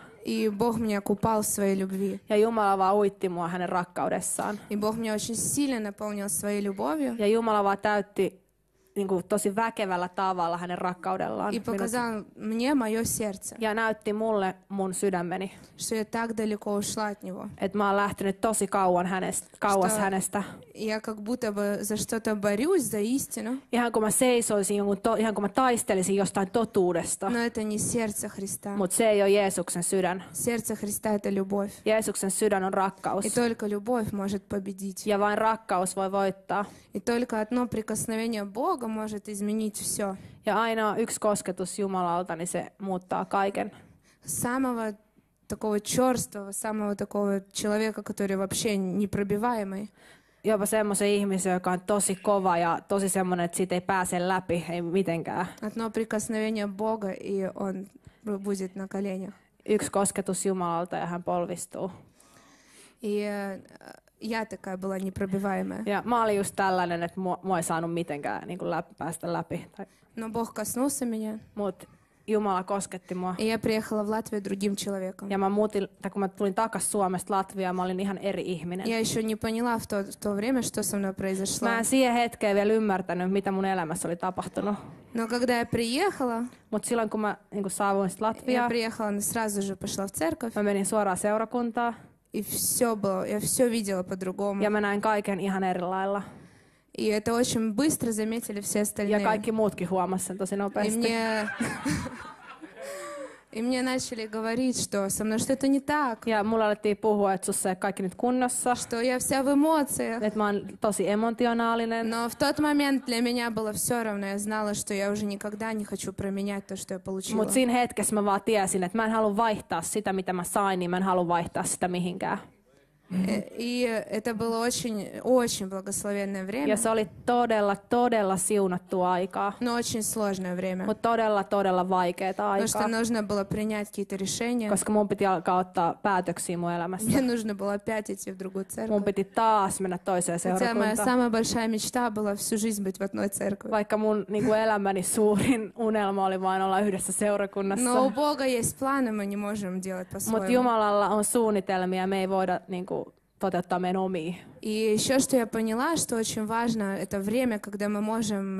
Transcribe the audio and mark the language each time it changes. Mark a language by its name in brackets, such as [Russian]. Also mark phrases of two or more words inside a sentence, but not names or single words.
[Russian] И Бог меня купал в своей любви. [Finnish] Ja Jumala vaan uitti mua hänen rakkaudessaan. [Russian] И Бог меня очень сильно наполнил своей любовью. [Finnish] Ja Jumala vaan täytti niin kuin tosi väkevällä tavalla hänen rakkaudellaan. [Russian] И показал мне мое сердце, [Finnish] Ja näytti mulle mun sydämeni. [Russian] что я так далеко ушла от Него. [Finnish] Että mä oon lähtenyt tosi kauas [Russian] Что- [Finnish] hänestä. [Russian] Я как будто бы за что-то борюсь, за истину, [Finnish] Ihan kun mä seisoisin, ihan kun mä taistelisin jostain totuudesta. [Russian] но это не сердце Христа. [Finnish] Mutta se ei ole Jeesuksen sydän. [Russian] Сердце Христа — это любовь. [Finnish] Jeesuksen sydän on rakkaus. [Russian] И только любовь может победить. [Finnish] Ja vain rakkaus voi voittaa. [Russian] И только одно прикосновение Бога может изменить все. [Finnish] Ja ainoa yksi kosketus Jumalalta, niin se muuttaa kaiken. [Russian] Самого такого черствого, самого такого человека, который вообще непробиваемый. [Finnish] Jopa semmoisen ihmisen, joka on tosi kova ja tosi semmoinen, että siitä ei pääse läpi, ei mitenkään. [Russian] Одно прикосновение Бога, и он будет на коленях. [Finnish] Yksi kosketus Jumalalta ja hän polvistuu. [Russian] И я такая была непробиваемая. [Finnish] Ja mä olin just tällainen, että mua ei saanut mitenkään niin kuin päästä läpi. [Russian] Но Бог коснулся меня, [Finnish] Mutta Jumala kosketti mua. [Russian] И я приехала в Латвию другим человеком. [Finnish] Ja mä muutin, tai kun mä tulin takas Suomesta Latviaan, mä olin ihan eri ihminen. [Russian] Я еще не поняла в то время, что со мной произошло. [Finnish] Mä en siihen hetkeen vielä ymmärtänyt, mitä mun elämässä oli tapahtunut. [Russian] Но когда я приехала, [Finnish] Mutta silloin kun mä niin saavuin sit [Russian] я [Finnish] Latviaan, [Russian] приехала, сразу же пошла в церковь. [Finnish] mä menin suoraan seurakuntaan. [Russian] И все было, я все видела по-другому. [Finnish] Ja mä näin kaiken ihan eri lailla. [Russian] И это очень быстро заметили все [Finnish] Ja [Russian] остальные. [Finnish] kaikki muutkin huomasi sen tosi [Russian] И [Finnish] nopeasti. [Russian] мне начали говорить, что со мной что-то не так, [Finnish] Ja mulla alettiin puhua, että sussa ei kaikki nyt kunnossa. [Russian] что я вся в эмоциях. [Finnish] Että mä oon tosi emotionaalinen. [Russian] Но в тот момент для меня было все равно. Я знала, что я уже никогда не хочу променять то, что я получила. [Finnish] Mutta siinä hetkessä mä vaan tiesin, että mä en halua vaihtaa sitä, mitä mä sain, niin mä en halua vaihtaa sitä mihinkään. [Russian] И это было очень благословенное время, [Finnish] Ja se oli todella siunattua aikaa. [Russian] но очень сложное время. [Finnish] Mutta todella vaikeaa [Russian] Потому что [Finnish] aikaa. [Russian] нужно было принять какие-то решения. [Finnish] Koska mun piti alkaa ottaa päätöksiä mun elämässä. [Russian] Мне нужно было опять идти в другую церковь. [Finnish] Mun piti taas mennä toiseen [Russian] Хотя моя [Finnish] seurakuntaan. [Russian] самая большая мечта была всю жизнь быть в одной церкви. [Finnish] Vaikka mun niin elämäni suurin unelma oli vain olla yhdessä seurakunnassa. [Russian] Но у Бога есть планы, мы не можем делать [Finnish] Mutta [Russian] по-своему. [Finnish] Jumalalla on suunnitelmia, me ei voida niin kuin, toteuttaa meidän omia. [Russian] И еще что я поняла, что очень важно, это время, когда мы можем